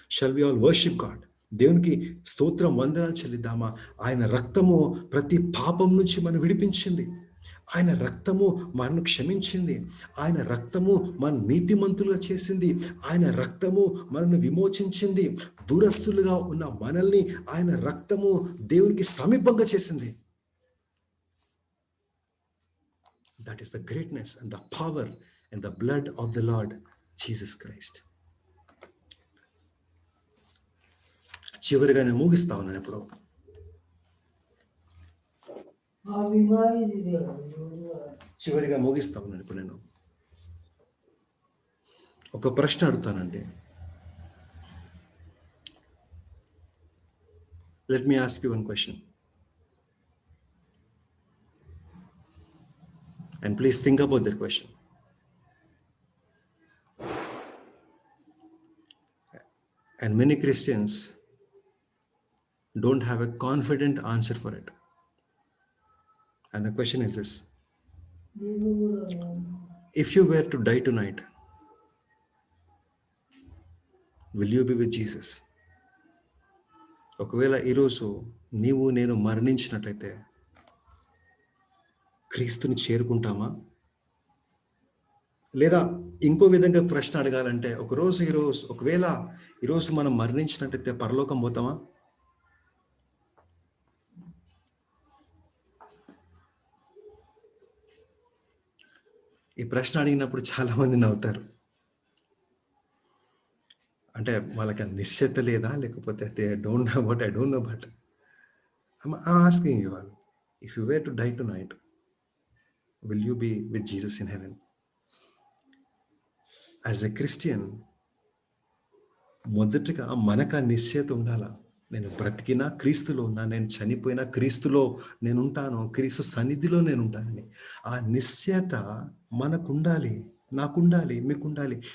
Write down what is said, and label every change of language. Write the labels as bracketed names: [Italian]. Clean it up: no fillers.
[English] Shall we all worship god? [Telugu] దేవునికి స్తోత్రం, వందనాలు చెల్లిద్దామా? ఆయన రక్తము ప్రతి పాపం నుంచి మనం విడిపించింది. ఆయన రక్తము మనను క్షమించింది. ఆయన రక్తము మన నీతిమంతులుగా చేసింది. ఆయన రక్తము మనల్ని విమోచించింది. దూరస్తులుగా ఉన్న మనల్ని ఆయన రక్తము దేవునికి సమీపంగా చేసింది. [English] That is the greatness and the power and the blood of the Lord Jesus Christ. [Telugu] చివరిగా నేను ముగిస్తా ఉన్నాను. ఇప్పుడు చివరిగా ముగిస్తా ఉన్నాను. ఇప్పుడు నేను ఒక ప్రశ్న అడుగుతానండి. [English] Let me ask you one question. And please think about that question. And many Christians don't have a confident answer for it. And the question is this: if you were to die tonight, will you be with Jesus? [Telugu] ఒకవేళ ఈరోజు నీవు నేను మరణించినట్లయితే క్రీస్తుని చేరుకుంటామా? లేదా ఇంకో విధంగా ప్రశ్న అడగాలంటే, ఒకవేళ ఈరోజు మనం మరణించినట్లయితే పరలోకం పోతామా? ఈ ప్రశ్న అడిగినప్పుడు చాలా మంది నవ్వుతారు. అంటే వాళ్ళకి నిశ్చయత లేదా, లేకపోతే [English] They don't know but I don't know but I'm asking you all, if you were to die tonight, will you be with Jesus in heaven? As a Christian, [Telugu] మొదటగా మనకు ఆ నిశ్చయత ఉండాలా. నేను బ్రతికినా క్రీస్తులో ఉన్నా, నేను చనిపోయినా క్రీస్తులో నేను ఉంటాను, క్రీస్తు సన్నిధిలో నేను ఉంటానని ఆ నిశ్చయత మనకు ఉండాలి, నాకుండాలి, మీకుండాలి.